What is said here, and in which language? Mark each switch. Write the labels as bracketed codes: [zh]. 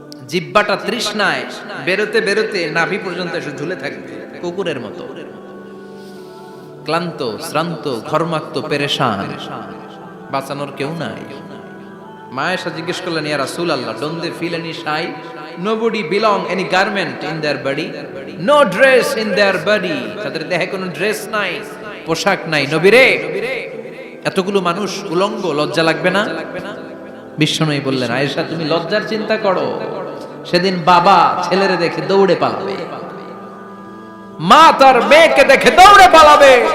[bn] জিহ্বাটা তৃষ্ণায় বেরোতে বেরোতে নাভি পর্যন্ত এসে ঝুলে থাকবে কুকুরের মতো। ক্লান্ত, শ্রান্ত, ঘর্মাক্ত, পেরেশান, বাঁচানোর কেউ নাই। মা আয়েশা জিজ্ঞেস করলেন, ইয়া রাসূলুল্লাহ, [en] Don't they feel any shy? Nobody belong any garment in their body, no dress in their body. [bn] তাদের দেহে কোনো ড্রেস নাই, পোশাক নাই। নবী রে, এতগুলো মানুষ উলঙ্গ, লজ্জা লাগবে না? বিশ্বনবী বললেন, আয়েশা তুমি লজ্জার চিন্তা করো, সেদিন বাবা ছেলেরে দেখে দৌড়ে পালাবে, মা তার মেয়েকে দেখে দৌড়ে পালাবে।